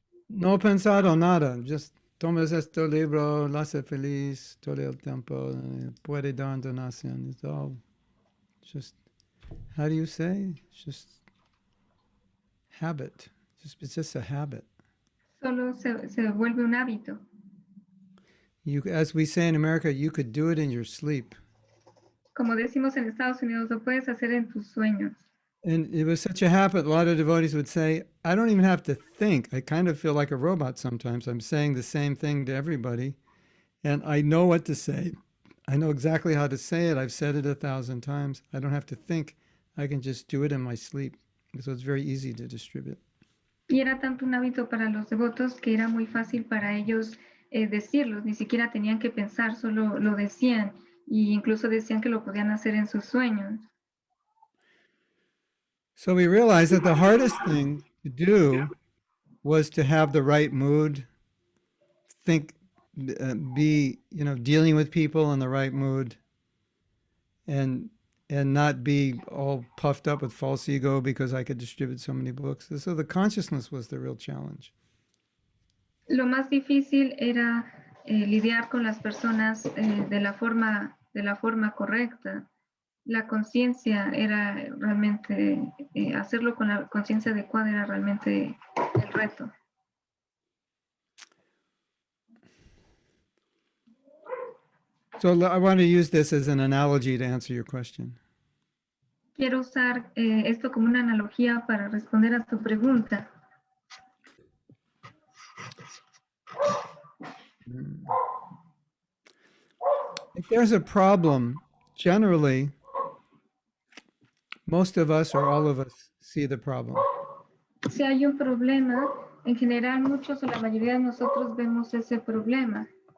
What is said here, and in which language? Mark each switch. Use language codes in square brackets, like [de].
[es] No pensado nada, just tomas este libro, lo hace feliz todo el tiempo, puede dar donación. [en] It's all just, how do you say? It's just habit. It's just a habit. [es] solo se vuelve un hábito. [en] You, as we say in America, you could do it in your sleep. [es] Como decimos en Estados Unidos, lo puedes hacer en tus sueños. [en] And it was such a habit, a lot of devotees would say, I don't even have to think. I kind of feel like a robot sometimes. I'm saying the same thing to everybody, and I know what to say. I know exactly how to say it. I've said it 1,000 times. I don't have to think. I can just do it in my sleep. So it's very easy to distribute. [es] Y era tanto un hábito para los devotos que era muy fácil para ellos decirlos, ni siquiera tenían que pensar, solo lo decían, e incluso decían que lo podían hacer en sus sueños. [en] So we realized that the hardest thing to do was to have the right mood, think, be, dealing with people in the right mood, and not be all puffed up with false ego because I could distribute so many books. So the consciousness was the real challenge. [es] Lo más difícil era lidiar con las personas de la forma correcta. La conciencia era realmente, hacerlo con la conciencia adecuada era realmente el reto. [en] So I want to use this as an analogy to answer your question. [es] Quiero usar esto como una analogía para responder a tu pregunta. [en] If there's a problem, generally, most of us or all of us see the problem. [es] Si hay un problema, en general muchos o la mayoría de nosotros vemos ese problema.